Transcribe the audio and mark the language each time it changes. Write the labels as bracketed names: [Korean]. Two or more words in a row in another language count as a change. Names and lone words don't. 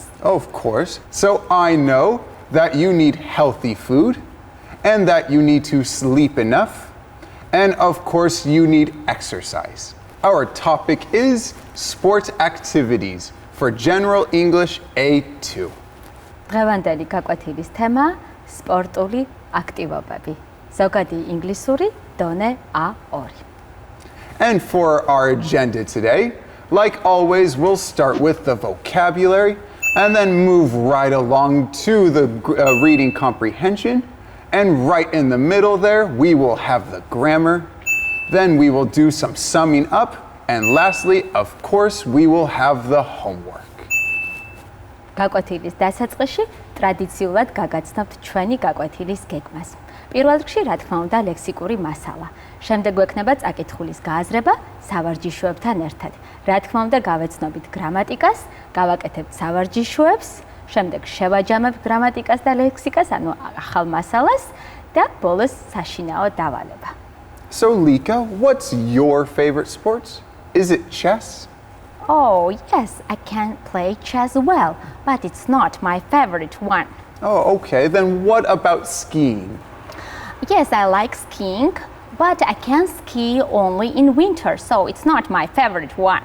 [English] Of course. So I know that you need healthy food and that you need to sleep enough. And of course, you need exercise. Our topic is sport activities for General English A2. [Georgian] დღევანდელი გაკვეთილის თემა სპორტული აქტივობები. ზოგადი ინგლისური დონე A2. [English] And for our agenda today, like always, we'll start with the vocabulary and then move right along to the reading comprehension. And right in the middle there, we will have the grammar. Then we will do some summing up. And lastly, of course, we will have the homework. [Georgian] გაკვეთილის დასაწყისში ტრადიციულად გაგაცნობთ ჩვენი გაკვეთილის გეგმას. პირველ რიგში, რა თქმა უნდა, ლექსიკური მასალა. შემდეგ გვექნება წაკითხulis გააზრება სავარჯიშოებთან ერთად. რა თქმა უნდა, გავეცნობით გრამატიკას, გავაკეთებთ სავარჯიშოებს, შემდეგ შევაჯამებთ გრამატიკას და ლექსიკას, ანუ ახალ მასალას და ბოლოს საშინაო დავალება. [English] So Lika, what's your favorite sports? Is it chess? Oh, yes, I can play chess well, but it's not my favorite one. Oh, okay. Then what about skiing? Yes, I like skiing, but I can ski only in winter, so it's not my favorite one.